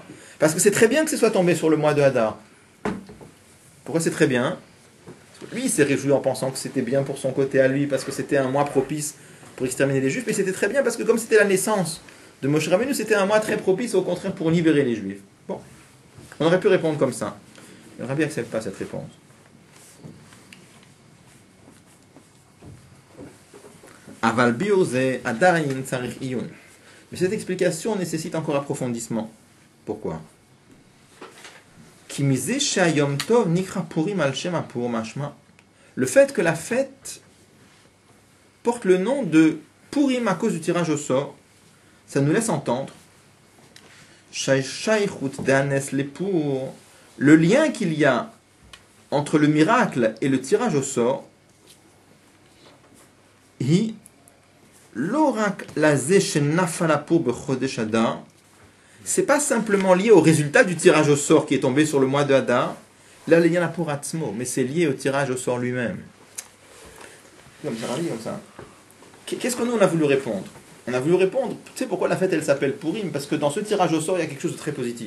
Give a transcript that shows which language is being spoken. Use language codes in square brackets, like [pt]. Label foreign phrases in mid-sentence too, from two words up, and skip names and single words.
[fr] Parce que c'est très bien que ce soit tombé sur le mois de Hadar. Pourquoi c'est très bien? Lui, il s'est réjoui en pensant que c'était bien pour son côté à lui, parce que c'était un mois propice pour exterminer les Juifs, mais c'était très bien parce que comme c'était la naissance de Moshe Rabbeinu, c'était un mois très propice, au contraire, pour libérer les Juifs. Bon, on aurait pu répondre comme ça. Le Rabbi n'accepte pas cette réponse. [he] אבל בזה עדיין צריך עיון. [fr] Mais cette explication nécessite encore approfondissement. Pourquoi? Le fait que la fête porte le nom de Purim à cause du tirage au sort, ça nous laisse entendre le lien qu'il y a entre le miracle et le tirage au sort, [he] היא לא רק לזה שנפל פה בחודש אדר, [fr] c'est pas simplement lié au résultat du tirage au sort qui est tombé sur le mois de Hadar, là il y en a pour Atzmo, mais c'est lié au tirage au sort lui-même. Comme ça. Qu'est-ce que nous on a voulu répondre? On a voulu répondre, tu sais pourquoi la fête elle s'appelle Purim? Parce que dans ce tirage au sort il y a quelque chose de très positif.